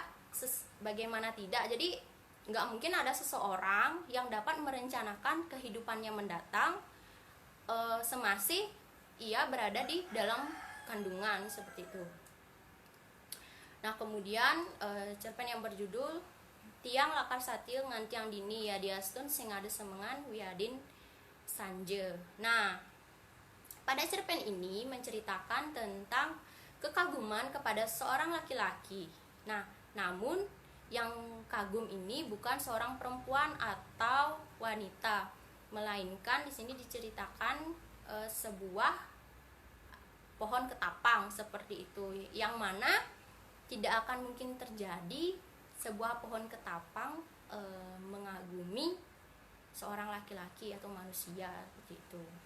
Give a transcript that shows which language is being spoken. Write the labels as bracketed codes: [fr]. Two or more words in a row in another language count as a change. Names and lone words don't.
[id] Jadi nggak mungkin ada seseorang yang dapat merencanakan kehidupannya mendatang semasih ia berada di dalam kandungan, seperti itu. Nah, kemudian cerpen yang berjudul Tiang Lakar Satil Ngantiang Dini ya Diastun Sing Ade Semengan Wiadin Sanje. Nah, pada cerpen ini menceritakan tentang kekaguman kepada seorang laki-laki. Nah, namun yang kagum ini bukan seorang perempuan atau wanita, melainkan di sini diceritakan sebuah pohon ketapang, seperti itu, yang mana tidak akan mungkin terjadi sebuah pohon ketapang mengagumi seorang laki-laki atau manusia, seperti itu.